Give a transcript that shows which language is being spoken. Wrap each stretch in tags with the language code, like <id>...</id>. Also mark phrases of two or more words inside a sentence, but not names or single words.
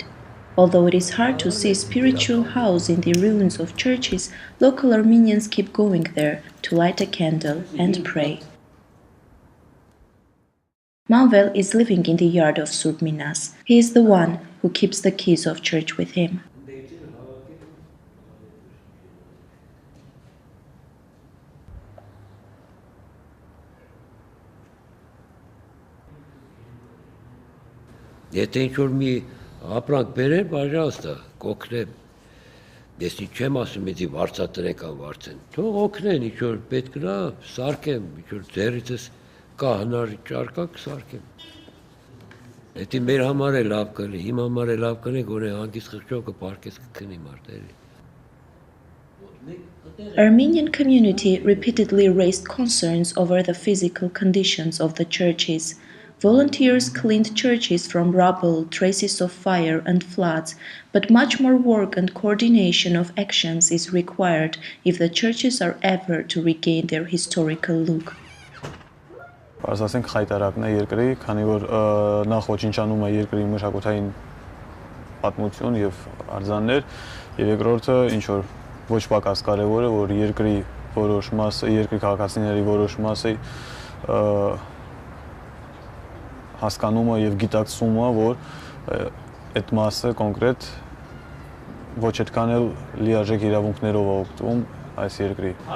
<en>Although it is hard to see a spiritual house in the ruins of churches, local Armenians keep going there to light a candle and pray. Manvel is living in the yard of Surb Minas. He is the one who keeps the keys of church with him.</en> <hy>Եթե ինչ-որ մի ապրանք բերեն, պաժալստա, կօգնեմ, ես չեմ ասում էդի վարձատրեն կամ վարձեն, թող օգնեն, ինչ-որ պետք նա, սարքեմ, ինչ-որ ձեռիցս կա հնարի ճարկա, կսարքեմ։ Էդի մեր համար է լավ կնի, իմ համար է լավ կնի, գոնե հանգիս խղճով կպարկես կքնի մարտերի։</hy> <en>Armenian community repeatedly raised concerns over the physical conditions of the churches. Volunteers cleaned churches from rubble, traces of fire and floods, but much more work and coordination of actions is required if the churches are ever to regain their historical look.</en> <hy>Ասենք խայտարակն է երկրի, քանի որ նախ ոչնչանում է երկրի մշակութային պատմություն եւ արձաններ, եւ երկրորդը ինչ որ ոչ պակաս կարևոր է, որ երկրի որոշ մասը, երկրի քաղաքացիների որոշ մասը հասկանումը եւ գիտակցումը, որ այդ մասը կոնկրետ ոչ այդքան էլ լիարժեք իրավունքներով է օգտվում այս երկրի։</hy>